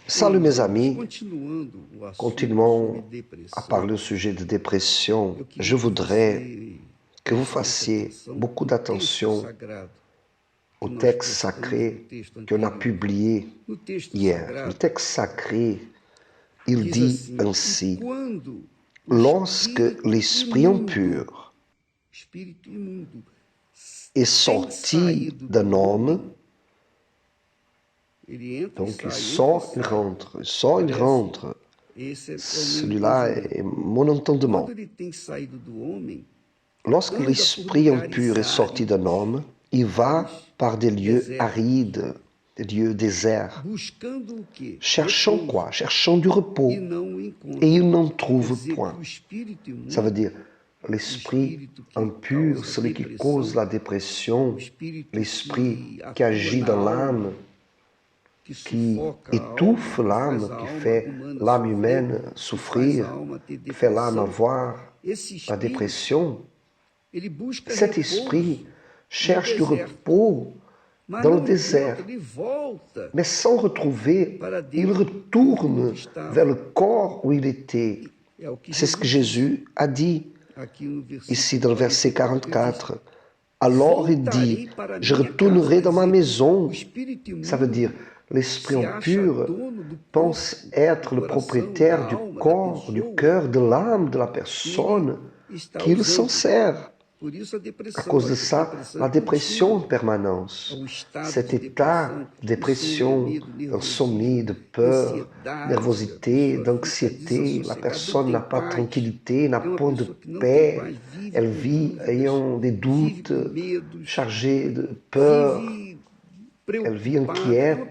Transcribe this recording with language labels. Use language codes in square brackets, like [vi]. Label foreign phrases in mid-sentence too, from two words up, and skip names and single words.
[fr] Salut mes amis, [pt] Continuando o assunto [fr] continuons [pt] sobre à depressão, [fr] parler au sujet de dépression. [pt] eu [fr] Je [pt] queria que [fr] voudrais [pt] você [fr] que vous [pt] prestasse [fr] fassiez [pt] atenção [fr] beaucoup [pt] no texto [fr] d'attention [pt] sagrado [fr] au [pt] que nós [fr] texte [pt] postamos no [fr] sacré [pt] texto [fr] qu'on a [pt] anterior. [fr] publié [pt] No texto [fr] hier. Le [pt] sagrado, [fr] texte sacré, il [pt] diz [fr] dit [pt] assim: e [fr] ainsi, [pt] quando o [fr] lorsque [pt] espírito [fr] l'esprit impur [pt] imundo [fr] est [pt] tem [fr] sorti [pt] saído [fr] d'un [pt] do [fr] homme, [pt] homem, ele entra e [fr] donc il [pt] sai, [fr] sort, il rentre, il sort, il rentre. [pt] Esse é o meu [fr] Celui-là [pt] entendimento. [fr] est mon entendement. [pt] Quando ele tem saído do homem, [fr] Lorsque [pt] anda por [fr] l'esprit [pt] lugares [fr] impur est sorti d'un [pt] áridos, [fr] homme, il va par des lieux [pt] desertos, [fr] arides, des lieux déserts, [pt] buscando o quê? [fr] cherchant [pt] Repouso, [fr] quoi? Cherchant du repos. [pt] e não o [fr] Et [pt] encontra. [fr] il n'en [pt] Quer [fr] trouve [pt] dizer [fr] point. [pt] que o espírito [fr] Ça veut [pt] imundo, [fr] dire [pt] o [fr] l'esprit [pt] espírito que [fr] impur, [pt] causa [fr] celui qui [pt] depressão, [fr] cause la [pt] o [fr] dépression, [pt] espírito [fr] l'esprit [pt] que [fr] qui [pt] atua [fr] agit [pt] na [fr] dans [pt] alma, [fr] l'âme, [pt] que [fr] qui [pt] sufoca a [fr] étouffe [pt] alma, que [fr] l'âme, [pt] faz a [fr] qui [pt] alma [fr] fait [pt] humana [fr] l'âme [pt] sofrer, [fr] humaine [pt] que faz a [fr] souffrir, [pt] alma ter [fr] qui fait l'âme [pt] depressão, [fr] avoir [pt] esse [fr] la [pt] espírito, [fr] dépression. [pt] ele busca [fr] Cet [pt] repouso [fr] esprit [pt] no [fr] cherche du [pt] deserto, [fr] repos [pt] mas [fr] dans le [pt] não [fr] désert. [pt] encontra, ele volta [fr] Mais sans retrouver, [pt] para [fr] il [pt] Deus [fr] retourne [pt] onde estava. [fr] vers le corps où il était. [pt] É o que [fr] C'est ce que [pt] Jesus [fr] Jésus a dit [pt] disse aqui no [fr] ici [pt] versículo [fr] dans le verset [pt] 44. [fr] 44. Alors il dit, je retournerai dans ma maison. Ça veut dire, l'esprit impur pense être le propriétaire du corps, du cœur, de l'âme de la personne qu'il s'en sert. [pt] Por isso a [fr] À [pt] depressão, [fr] cause de ça, la dépression en permanence, cet état de dépression, d'insomnie, de peur, nervosité, d'anxiété, la personne n'a pas de tranquillité, n'a point de paix, elle vit ayant des doutes, chargée de peur, elle vit inquiète.